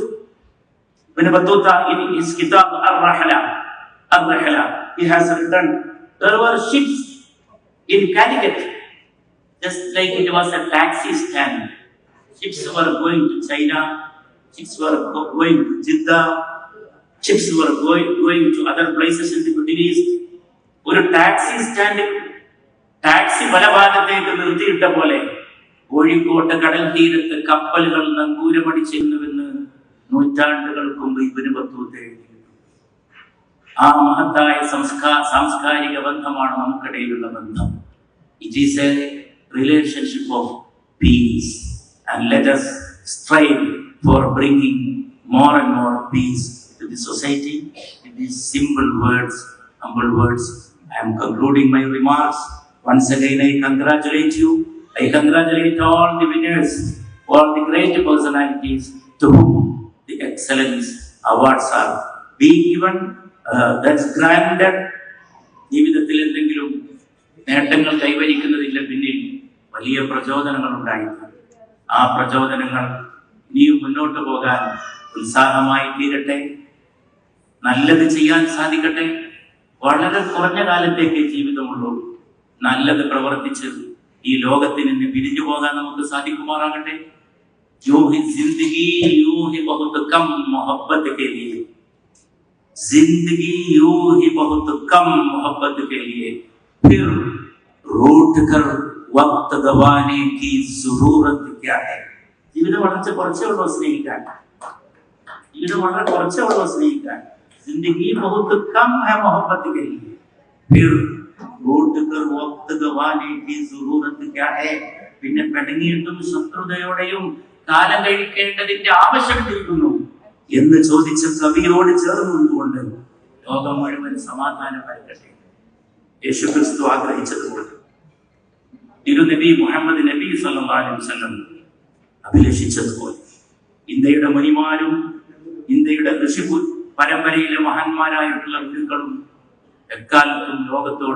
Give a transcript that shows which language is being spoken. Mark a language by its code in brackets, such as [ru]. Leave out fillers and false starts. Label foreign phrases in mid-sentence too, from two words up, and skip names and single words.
[en] Ibn Battuta in his kitab Al-Rahla, he has written, there were ships in Calicut, just like it was a taxi stand. Ships were going to China, ships were going to Jeddah, ships were going to other places in the Middle East. [ml] ഒരു ടാക്സി സ്റ്റാൻഡിൽ ടാക്സി വലഭാഗത്തേക്ക് നിർത്തിയിട്ട പോലെ കോഴിക്കോട്ട് കടൽ തീരത്ത് കപ്പലുകൾ നങ്കൂരമടിച്ചിരുന്നുവെന്ന് നൂറ്റാണ്ടുകൾക്ക് മുമ്പ് ഇബ്നു ബത്തൂത്ത എഴുതിയിട്ടുണ്ട്. ആ മഹത്തായ സാംസ്കാരിക ബന്ധമാണ് നമുക്കിടയിലുള്ള ബന്ധം. [en] It is a relationship of peace, and let us strive for bringing more and more peace to the society. In these simple words, humble words, I am concluding my remarks. Once again, I congratulate you. I congratulate all the winners, all the great personalities to whom the excellence awards are being given. That's granted. [ml] ജീവിതത്തിൽ എന്തെങ്കിലും നേട്ടങ്ങൾ കൈവരിക്കുന്നതിന്റെ പിന്നിൽ വലിയ പ്രചോദനങ്ങൾ ഉണ്ടായിരുന്നു. ആ പ്രചോദനങ്ങൾ ഇനിയും മുന്നോട്ട് പോകാൻ ഉത്സാഹമായി തീരട്ടെ. നല്ലത് ചെയ്യാൻ സാധിക്കട്ടെ. വളരെ കുറഞ്ഞ കാലത്തേക്ക് ജീവിതമുള്ളൂ. നല്ലത് പ്രവർത്തിച്ച് ഈ ലോകത്തിൽ നിന്ന് പിരിഞ്ഞു പോകാൻ നമുക്ക് സാധിക്കുമാറാകട്ടെ. [hi] यूं ही ज़िंदगी यूं ही बहुत कम मोहब्बत के लिए जिंदगी यूं ही बहुत कम मोहब्बत के लिए फिर रूठ कर वक्त गवाने की जरूरत क्या है. [ml] ജീവിതം വളരെ കുറച്ചേ ഉള്ളൂ സ്നേഹിക്കാൻ. ജീവിതം വളരെ കുറച്ചേ ഉള്ളൂ സ്നേഹിക്കാൻ. [hi] जिंदगी बहुत कम है मोहब्बत के लिए फिर रूठ कर वक्त गवाने की जरूरत क्या है. [ml] പിന്നെ പിണങ്ങിയിട്ടും ശത്രുതയോടെയും കാലം കഴിക്കേണ്ടതിന്റെ ആവശ്യമിരിക്കുന്നു എന്ന് ചോദിച്ച കവിയോട് ചേർന്നുകൊണ്ട് ലോകം മുഴുവൻ സമാധാനം വരട്ടെ. യേശുക്രിസ്തു ആഗ്രഹിച്ചതുപോലെ തിരുനബി മുഹമ്മദ് നബി [ar] صلى الله عليه وسلم [ml] അഭിലഷിച്ചതുപോലെ ഇന്ത്യയുടെ മുനിമാരും ഇന്ത്യയുടെ ഋഷി പരമ്പരയിലെ മഹാന്മാരായിട്ടുള്ള ഗുരുക്കളും എക്കാലത്തും ലോകത്തോട്